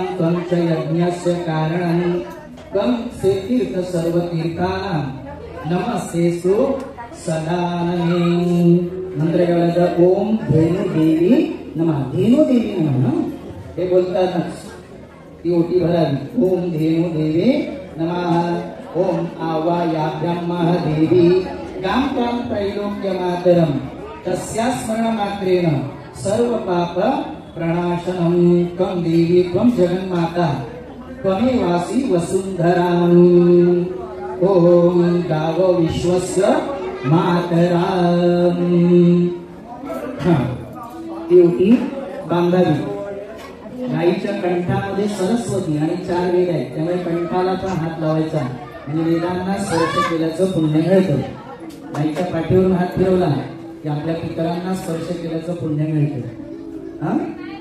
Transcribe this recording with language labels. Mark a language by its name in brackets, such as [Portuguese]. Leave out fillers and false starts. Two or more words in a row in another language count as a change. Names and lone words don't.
[Sanskrit] त्वं च यज्ञस्य कारणं त्वं तीर्थ सर्वतीर्थानां नमस्तेस्तु सदानने। [Marathi] मंत्र केवढा, [Sanskrit] ओम धेनुदेवी नमः, धेनुदेवी नमः [Marathi] हे बोलतानाच ती ओटी भरावी। [Sanskrit] ओम धेनुदेवी नमः, ओम आवायाभ्यां महादेवी गां त्वां त्रैलोक्यमातरं तस्या स्मरणमात्रेण सर्व पाप प्रणाशनं। त्वं देवी त्वं जगन्माता त्वमेवासि वसुंधरां। ओम गावो विश्वस्य मातरां। [Marathi] ती ओटी बांधावी। गाईच्या कंठामध्ये सरस्वती आणि 4 वेद आहेत, त्यामुळे कंठाला पण हात लावायचा म्हणजे वेदांना स्पर्श केल्याचं पुण्य मिळतं। गाईच्या पाठीवरून हात फिरवला की आपल्या पितरांना स्पर्श केल्याचं पुण्य मिळतं।